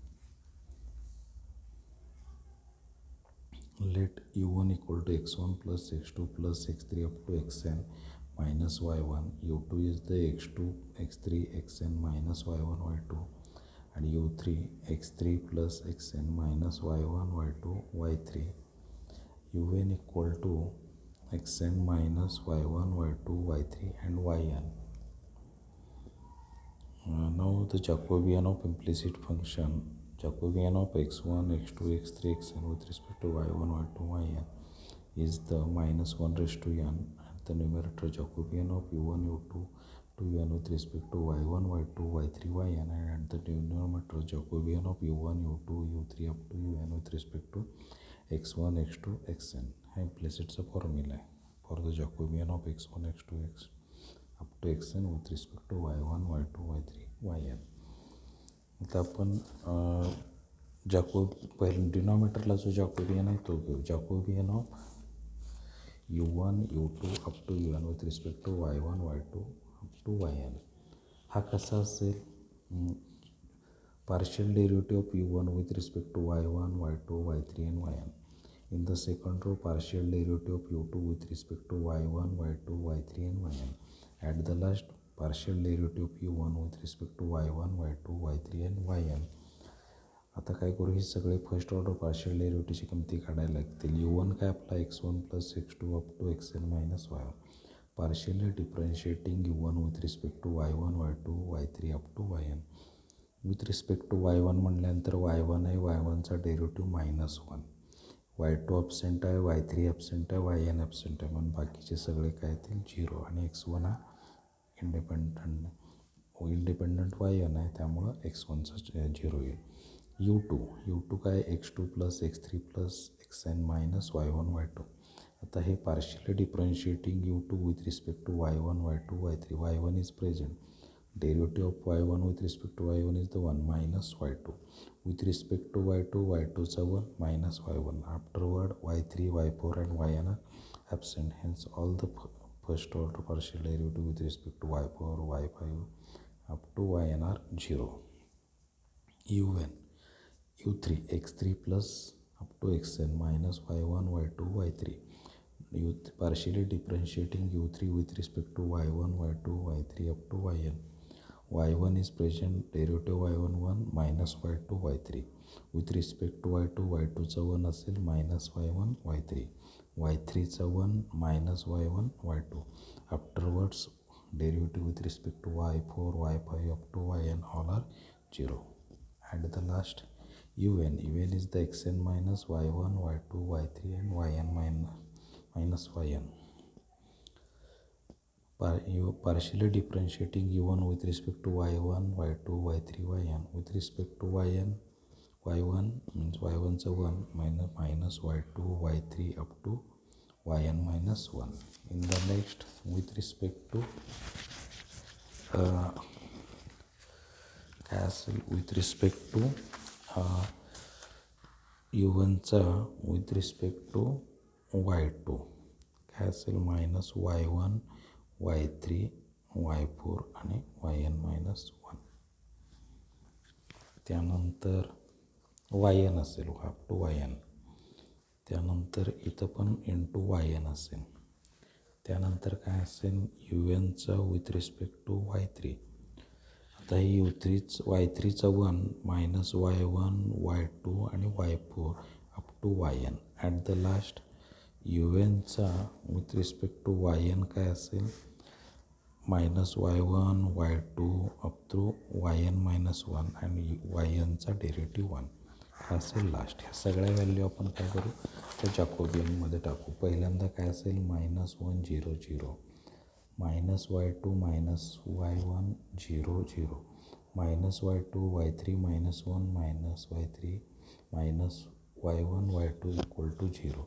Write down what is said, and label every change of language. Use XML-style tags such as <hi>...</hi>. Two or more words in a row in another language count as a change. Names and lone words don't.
<en>Let u1 equal to x1 plus x2 plus x3 up to xn minus y1. u2 is the x2 x3 xn minus y1 y2 and u3 x3 plus xn minus y1 y2 y3. un equal to xn minus y1 y2 y3 and yn. Now the Jacobian of implicit function, Jacobian of x1 x2 x3 xn with respect to y1 y2 yn is the minus 1 raised to n. At the numerator, Jacobian of u1 u2 to n with respect to y1 y2 y3 yn, and at the denominator, Jacobian of u1 u2 u3 up to un with respect to x1 x2 xn.</en> <mr>हा implicitचा फॉर्म्युला आहे</mr> <en>for the Jacobian of x1 x2 x up to xn with respect to y1 y2 y3 yn.</en> <mr>आता आपण पहिल्या डिनॉमिनेटरला जो जॅकोबियन आहे तो घेऊ.</mr> <en>Jacobian of u1 u2 up to un with respect to y1 y2 up to yn.</en> <mr>हा कसा असेल,</mr> <en>partial derivative of u1 with respect to y1 y2 y3 and yn. In the second row, partial derivative of u2 with respect to y1 y2 y3 and yn. At the last, partial derivative of u1 with respect to y1 y2 y3 and yn.</en> <mr>आता काय करू, हे सगळे</mr> <en>first order partial</en> <mr>डेरिव्हेटिव्हची किमती काढायला लागतील. u1 काय आपला x1</mr> <en>plus x2 up to xn minus y1. partially differentiating u1 with respect to y1 y2 y3 up to yn. with respect to y1</en> <mr>म्हटल्यानंतर y1 आहे, y1चा डेरिव्हेटिव्ह -1. y2 ॲबसेंट आहे, y3 ॲबसेंट आहे, yn ॲबसेंट आहे, म्हणून बाकीचे सगळे काय येतील 0. आणि x1 हा इंडिपेंडंट yn आहे, त्यामुळं x1चा 0 येईल. u2 काय x2</mr> <en>plus x3 plus xn minus y1 y2.</en> <mr>आता हे</mr> <en>partially differentiating u2 with respect to y1 y2 y3. y1 is present. derivative of y1 with respect to y1 is the 1 minus y2. with respect to y2 y2चा 1 minus y1. आफ्टरवर्ड y3 y4 and yn are absent. Hence all the first order partial derivative with respect to y4 y5 up to yn are 0. u3 x3 plus up to xn minus y1 y2 y3. Partially differentiating u3 with respect to y1 y2 y3 up to yn. y1 is present, derivative y1 1 minus y2 y3. With respect to y2 y2चा 1 असेल minus y1 y3. y3चा 1 minus y1 y2. Afterwards, derivative with respect to y4 y5 up to yn all are 0. And the last, un is the xn minus y1 y2 y3 and yn minus yn. Partially differentiating u1 with respect to y1 y2 y3 yn. With respect to yn, y1 means y1चा 1 minus y2 y3 up to yn minus 1. In the next, with respect to</en> <mr>काय असेल,</mr> <en>with respect to u1चा with respect to y2</en> <mr>काय असेल</mr> <en>minus y1 y3 y4 आणि yn minus 1.</en> <mr>त्यानंतर yn असेल अप टू yn. त्यानंतर इथं पण इंटू yn असेल. त्यानंतर काय असेल,</mr> <en>un with respect to y3.</en> <mr>आता ही y3चा 1 मायनस y1 y2 आणि y4 अप टू yn.</mr> <en>at the last un with respect to yn</en> <mr>काय असेल, मायनस y1 y2 अप टू yn मायनस 1 आणि ynचा डेरिव्हेटिव्ह 1. हा असेल लास्ट. ह्या सगळ्या व्हॅल्यू आपण काय करू त्या जॅकोबियनमध्ये टाकू. पहिल्यांदा काय असेल -1 0 0 -y2 -y1 0 0 -y2 y3 -1 -y3 -y1 y2 =0.</mr>